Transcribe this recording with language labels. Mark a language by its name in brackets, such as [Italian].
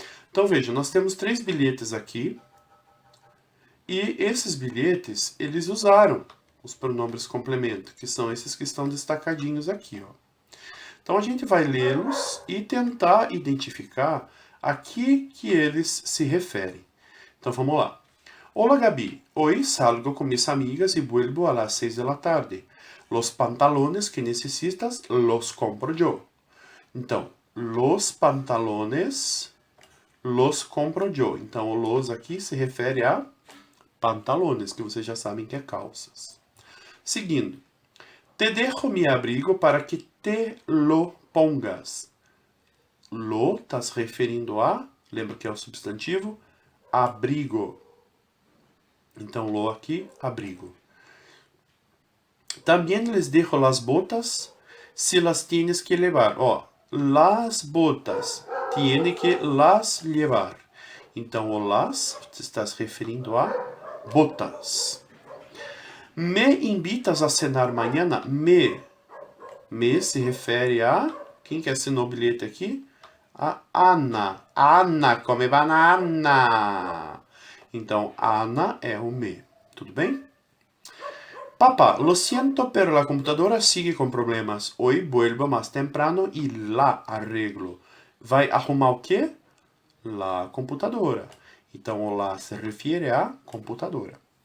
[Portuguese] Então veja, nós temos 3 bilhetes aqui, e esses bilhetes, eles usaram os pronomes complemento, que são esses que estão destacadinhos aqui, ó. Então a gente vai lê-los e tentar identificar a que eles se referem. Então vamos lá. [Spanish] Hola Gabi, hoy salgo con mis amigas y vuelvo a las 6 de la tarde. Los pantalones que necesitas los compro yo. Então, los pantalones los compro yo. [Portuguese] Então, o los aqui se refere a pantalones, que vocês já sabem que é calças. Seguindo. [Spanish] Te dejo mi abrigo para que te lo pongas. [Portuguese] Lo está se referindo a, lembra que é o substantivo, abrigo. Então, lo aqui, abrigo. [Spanish] También les dejo las botas si las tienes que llevar. Ó, las botas, tiene que las llevar. [Portuguese] Então, o las está se referindo a botas. [Spanish] Me invitas a cenar mañana? [Portuguese] Me se refere a... Quem que assinou o bilhete aqui? A Ana. Ana, come banana. Então, Ana é o me. Tudo bem? [Spanish] Papá, lo siento, pero la computadora sigue con problemas. Hoy vuelvo más temprano y la arreglo. [Portuguese] Vai arrumar o quê? [Spanish] La computadora. [Portuguese] Então, o la se refere a computadora.